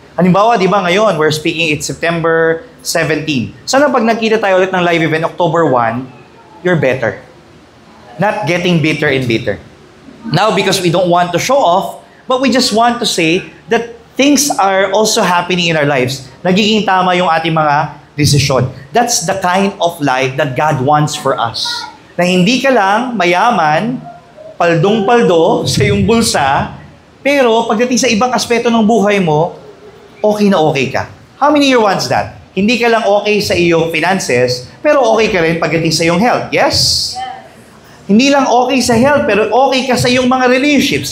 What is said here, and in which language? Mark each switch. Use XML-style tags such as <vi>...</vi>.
<tl>Halimbawa, di ba ngayon,</tl> <en>we're speaking, it's September 17.</en> <tl>Sana pag nagkita tayo ulit ng live event, October 1,</tl> <en>you're better. Not getting bitter and bitter. Now, because we don't want to show off, but we just want to say that things are also happening in our lives.</en> <tl>Nagiging tama yung ating mga desisyon.</tl> <en>That's the kind of life that God wants for us.</en> <tl>Na hindi ka lang mayaman, paldong-paldo sa iyong bulsa, pero pagdating sa ibang aspeto ng buhay mo, okay na okay ka.</tl> <en>How many year wants that?</en> <tl>Hindi ka lang okay sa iyong finances, pero okay ka rin pagdating sa iyong health. Yes? Hindi lang okay sa health, pero okay ka sa iyong mga relationships.</tl>